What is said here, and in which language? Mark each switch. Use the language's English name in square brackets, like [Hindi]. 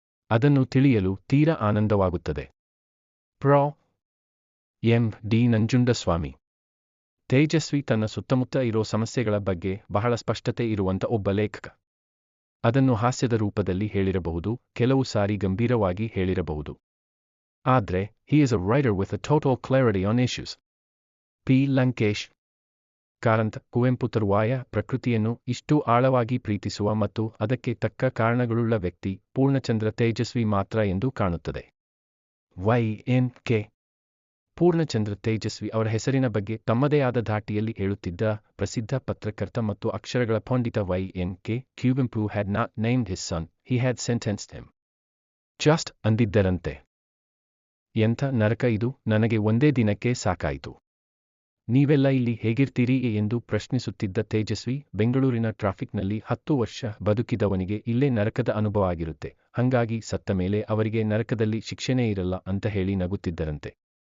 [Kannada] ಅದನ್ನು ತಿಳಿಯಲು ತೀರಾ ಆನಂದವಾಗುತ್ತದೆ. Pro. M. D. Nanjundaswamy. Tejasvi ತನ್ನ ಸುತ್ತಮುತ್ತ ಇರೋ ಸಮಸ್ಯೆಗಳ ಬಗ್ಗೆ ಬಹಳ ಸ್ಪಷ್ಟತೆ ಇರುವಂಥ ಒಬ್ಬ ಲೇಖಕ. ಅದನ್ನು ಹಾಸ್ಯದ ರೂಪದಲ್ಲಿ ಹೇಳಿರಬಹುದು, ಕೆಲವು ಸಾರಿ ಗಂಭೀರವಾಗಿ ಹೇಳಿರಬಹುದು. ಆದ್ರೆ [English] he is a writer with a total clarity on issues. [Kannada] P. Lankesh. Karanth Kuvempu ತರುವಾಯ ಪ್ರಕೃತಿಯನ್ನು ಇಷ್ಟು ಆಳವಾಗಿ ಪ್ರೀತಿಸುವ ಮತ್ತು ಅದಕ್ಕೆ ತಕ್ಕ ಕಾರಣಗಳುಳ್ಳ ವ್ಯಕ್ತಿ ಪೂರ್ಣಚಂದ್ರ ತೇಜಸ್ವಿ ಮಾತ್ರ ಎಂದು ಕಾಣುತ್ತದೆ. Y. N. K. Purnachandra Tejasvi ಅವರ ಹೆಸರಿನ ಬಗ್ಗೆ ತಮ್ಮದೇ ಆದ ಧಾಟಿಯಲ್ಲಿ ಹೇಳುತ್ತಿದ್ದ ಪ್ರಸಿದ್ಧ ಪತ್ರಕರ್ತ ಮತ್ತು ಅಕ್ಷರಗಳ ಪಂಡಿತ Y. N. K. [English] Kuempu had not named his son, he had sentenced him. [Kannada] Just ಅಂದಿದ್ದರಂತೆ. ಎಂಥ ನರಕ ಇದು, ನನಗೆ ಒಂದೇ ದಿನಕ್ಕೆ ಸಾಕಾಯಿತು. ನೀವೆಲ್ಲ ಇಲ್ಲಿ ಹೇಗಿರ್ತೀರಿ ಎಂದು ಪ್ರಶ್ನಿಸುತ್ತಿದ್ದ ತೇಜಸ್ವಿ, ಬೆಂಗಳೂರಿನ ಟ್ರಾಫಿಕ್ನಲ್ಲಿ 10 ವರ್ಷ ಬದುಕಿದವನಿಗೆ ಇಲ್ಲೇ ನರಕದ ಅನುಭವ ಆಗಿರುತ್ತೆ, ಹಂಗಾಗಿ ಸತ್ತ ಮೇಲೆ ಅವರಿಗೆ ನರಕದಲ್ಲಿ ಶಿಕ್ಷೆನೇ ಇರಲ್ಲ ಅಂತ ಹೇಳಿ ನಗುತ್ತಿದ್ದರಂತೆ.